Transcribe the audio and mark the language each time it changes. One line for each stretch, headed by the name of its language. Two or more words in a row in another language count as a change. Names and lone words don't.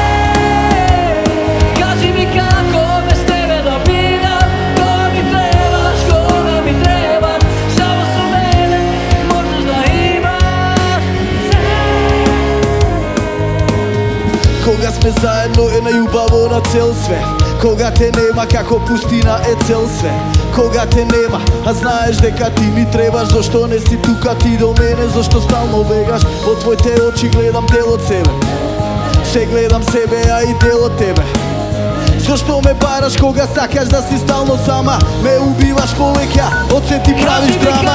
Serbian: Kaži mi kako bez tebe da biram, koja mi trebaš, koga mi trebaš, samo sa mene možeš da imaš sve.
Macedonian: Кога сме заедно е најубаво на цел свет. Кога те нема како пустина е цел свет. Кога те нема, а знаеш дека ти ми требаш. Зашто не си тука ти до мене, зашто стално бегаш? Од твоите очи гледам дел од себе, се гледам себе, а и дел од тебе. Зашто ме бараш кога сакаш да си стално сама? Ме убиваш повеќе, од се ти правиш драма.